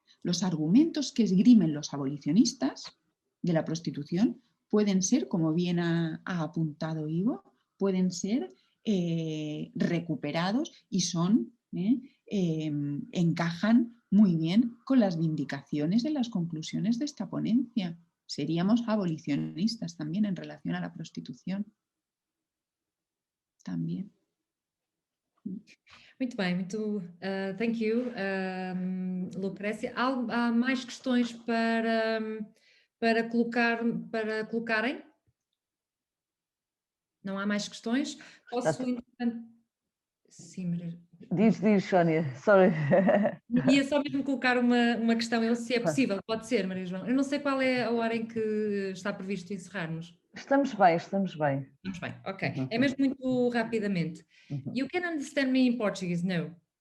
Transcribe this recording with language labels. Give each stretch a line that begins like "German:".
Spanish: Los argumentos que esgrimen los abolicionistas de la prostitución pueden ser, como bien ha apuntado Ivo, pueden ser recuperados y encajan muy bien con las vindicaciones de las conclusiones de esta ponencia. Seríamos abolicionistas también en relación a la prostitución. También.
Portuguese: Muito bem,
English: thank you,
Portuguese: Lucrécia. Há mais questões para colocarem? Não há mais questões? Posso, entretanto... Sim, Maria. Diz, Sónia, sorry. Ia só mesmo colocar uma questão, se é possível, pode ser, Maria João. Eu não sei qual é a hora em que está previsto encerrarmos. Estamos bem. Estamos bem, ok. É mesmo muito rapidamente.
English: You can understand me in Portuguese, no?